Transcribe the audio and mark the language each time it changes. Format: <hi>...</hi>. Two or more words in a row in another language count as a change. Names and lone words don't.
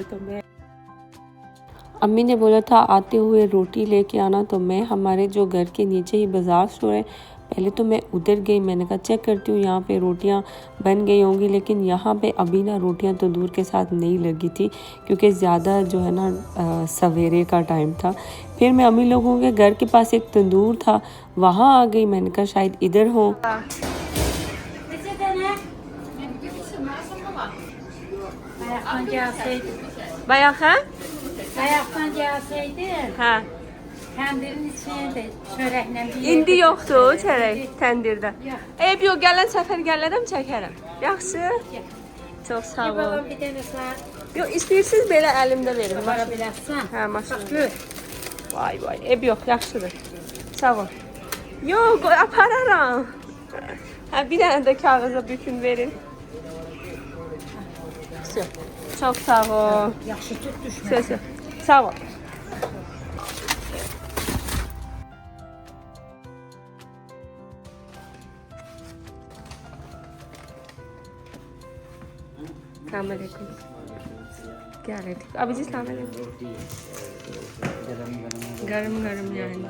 <ur>تو میں امی نے بولا تھا آتے ہوئے روٹی لے کے آنا، تو میں ہمارے جو گھر کے نیچے ہی بازار اسٹور ہے، پہلے تو میں ادھر گئی. میں نے کہا چیک کرتی ہوں یہاں پہ روٹیاں بن گئی ہوں گی، لیکن یہاں پہ ابھی نا روٹیاں تندور کے ساتھ نہیں لگی تھی کیونکہ زیادہ جو ہے نا سویرے کا ٹائم تھا. پھر میں امی لوگوں کے گھر کے پاس ایک تندور تھا، وہاں آ گئی. میں نے کہا شاید ادھر ہو.</ur> <az>Ayaktan gelseydi, Ha. tendirin içine çörəklə bir İndi yerdə yoxdur götürsəydi. çörək təndirdə. Yox. Eyb yox, gələn səfər gələrəm çəkərəm. Yaxşı? Çox sağ Bir ol. balam bir dənə sən Yox, istəyirsiniz belə əlimdə verin. apara bilərsən. Hə, maşın. Bax gör. Vay vay, eyb yox, yaxşıdır. Sağ ol. Yox, apararam. Hə, bir dənə də kağıza bükün verin. Çox sağ ol. Yaxşı tut düşmə. Söz. Sağ ol.</az> <ar>السلام عليكم.</ar> <ur>کیا حال ہے؟ ٹھیک۔ ابھی جی</ur> <ar>السلام عليكم.</ar> <ur>گرم گرم جائیں گے.</ur>